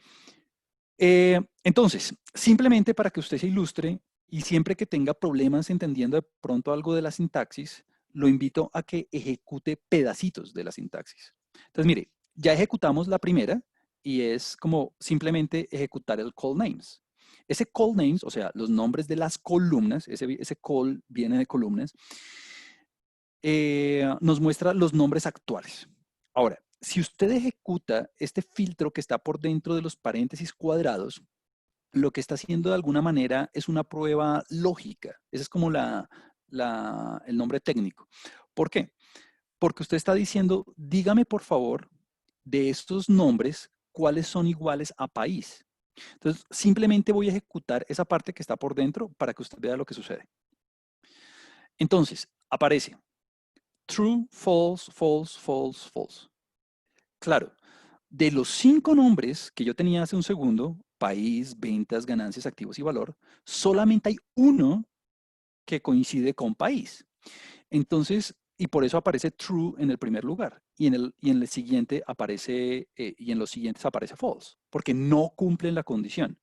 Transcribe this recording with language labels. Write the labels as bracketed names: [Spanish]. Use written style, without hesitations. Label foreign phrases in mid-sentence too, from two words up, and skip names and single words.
[Spanish] Entonces, simplemente para que usted se ilustre y siempre que tenga problemas entendiendo de pronto algo de la sintaxis, lo invito a que ejecute pedacitos de la sintaxis. Entonces, mire, ya ejecutamos la primera y es como simplemente ejecutar el call names. Ese call names, o sea, los nombres de las columnas, ese call viene de columnas, nos muestra los nombres actuales. Ahora, si usted ejecuta este filtro que está por dentro de los paréntesis cuadrados, lo que está haciendo de alguna manera es una prueba lógica. Ese es como el nombre técnico. ¿Por qué? Porque usted está diciendo, dígame por favor, de estos nombres, cuáles son iguales a país. Entonces, simplemente voy a ejecutar esa parte que está por dentro para que usted vea lo que sucede. Entonces, aparece true, false, false, false, false. Claro, de los 5 nombres que yo tenía hace un segundo, país, ventas, ganancias, activos y valor, solamente hay uno que coincide con país. Entonces, y por eso aparece true en el primer lugar. Y en el siguiente aparece, y en los siguientes aparece false, porque no cumplen la condición.